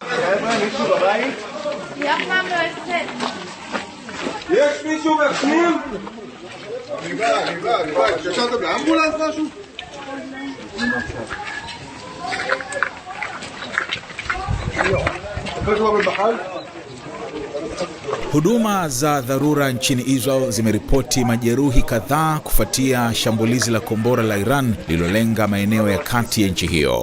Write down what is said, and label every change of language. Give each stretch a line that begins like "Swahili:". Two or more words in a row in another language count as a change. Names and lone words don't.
Hebrew: יש מישהו בפנים? אני בא, התקשרת באמבולנס משהו?
Swahili: Huduma za dharura nchini Israel zimeripoti majeruhi kadhaa kufuatia shambulizi la kombora la Iran lililolenga maeneo ya kati ya nchi hiyo.